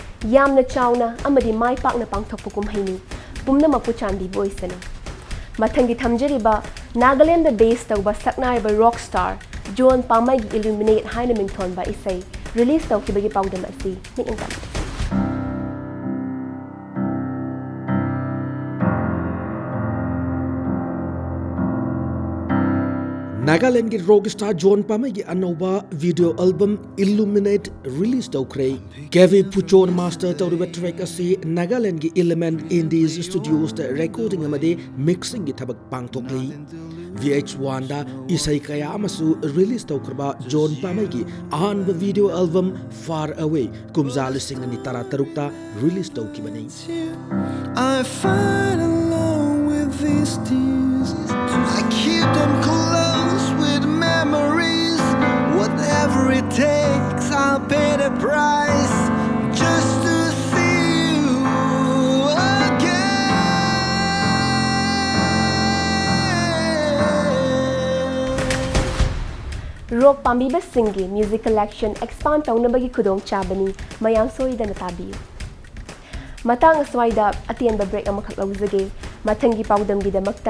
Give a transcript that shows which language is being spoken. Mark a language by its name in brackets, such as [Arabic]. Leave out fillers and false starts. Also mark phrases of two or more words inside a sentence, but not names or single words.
[Manipuri] Yamna chawna amadi mai pakna pangthokpa kumhaini pumna mapu chandi voice-ani. Mathangi thamjariba Nagaland da base tawba saknaiba [English] rock star [Manipuri] John Pamai gi illuminate haina mingthon ba isai release tawkibagi pawdam asi ni ingam. Nagaland ki rockstar John Pamai ki anova [English] video album [Manipuri] Illuminate release tawkre. Kevi Puchon master tawriba track asi Nagaland ki Element Indies Studios da recording amade mixing ki thabak pangthokli. VH1 da isai kaya amasu release tawkrba John Pamai ki ahanba [English] video album [Manipuri] Far Away kumza lising ani tara tarukta release tawkibani. [English] I fight along with these tears. I keep them close with memories. Whatever it takes, I'll pay the price just to see you again. [Manipuri] Rock Pambiba Singi [English] music collection [Manipuri] expand tawnabagi kudong chabani mayam soida natabiyo. Matang aswaida atiyan ba break ang makaklawzage matanggi pawdam gidamakta.